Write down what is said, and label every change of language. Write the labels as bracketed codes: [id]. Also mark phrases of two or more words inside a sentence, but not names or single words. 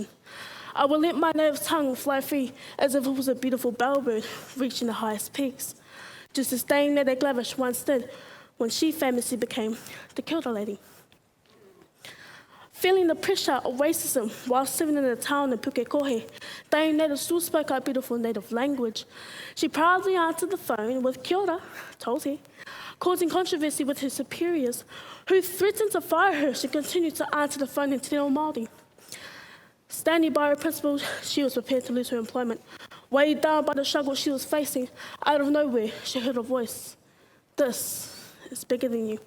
[en] I will let my native tongue fly free as if it was a beautiful bellbird reaching the highest peaks, just as Dame Nada Glavish once did when she famously became the Kilda lady. Feeling the pressure of racism while living in a town in Pukekohe, Dame Nada still spoke our beautiful native language. She proudly answered the phone with [mi] kia ora, tauti, [en] causing controversy with her superiors, who threatened to fire her if she continued to answer the phone in Te Reo Māori. Standing by her principles, she was prepared to lose her employment. Weighed down by the struggle she was facing, out of nowhere, she heard a voice. This is bigger than you.